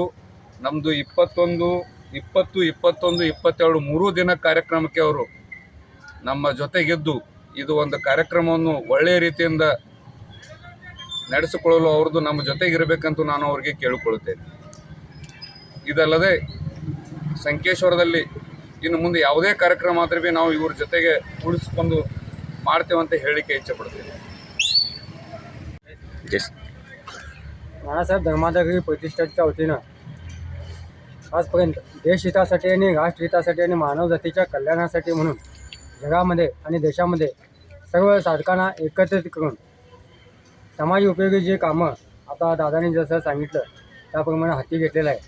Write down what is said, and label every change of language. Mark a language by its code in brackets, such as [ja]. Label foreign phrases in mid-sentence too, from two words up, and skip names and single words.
[kn] ನಮ್ಮದು 21, 22, 23 ದಿನ ಕಾರ್ಯಕ್ರಮಕ್ಕೆ ಅವರು ನಮ್ಮ ಜೊತೆಗಿದ್ದು ಇದು ಒಂದು ಕಾರ್ಯಕ್ರಮವನ್ನು ಒಳ್ಳೆಯ ರೀತಿಯಿಂದ ನಡೆಸಿಕೊಳ್ಳಲು ಅವ್ರದ್ದು ನಮ್ಮ ಜೊತೆಗಿರಬೇಕಂತೂ ನಾನು ಅವರಿಗೆ ಕೇಳಿಕೊಳ್ಳುತ್ತೇನೆ. ಇದಲ್ಲದೆ ಸಂಕೇಶ್ವರದಲ್ಲಿ ಇನ್ನು ಮುಂದೆ ಯಾವುದೇ ಕಾರ್ಯಕ್ರಮ ಆದರೂ ಭೀ ನಾವು ಇವ್ರ जೊತೆಗೆ ಉಳಿಸ್ಕೊಂಡು ಮಾಡ್ತೇವಂತ ಹೇಳಲಿಕ್ಕೆ ಇಚ್ಛೆಪಡ್ತೇನೆ. [mr] नानासाहेब धर्माधिकारी प्रतिष्ठानच्या वतीनं आजपर्यंत देशहितासाठी आणि राष्ट्रहितासाठी आणि मानवजातीच्या कल्याणासाठी म्हणून जगामध्ये आणि देशामध्ये सर्व साधकांना एकत्रित करून समाज उपयोगी जे कामं आता दादांनी जसं सांगितलं त्याप्रमाणे हाती घेतलेलं आहे.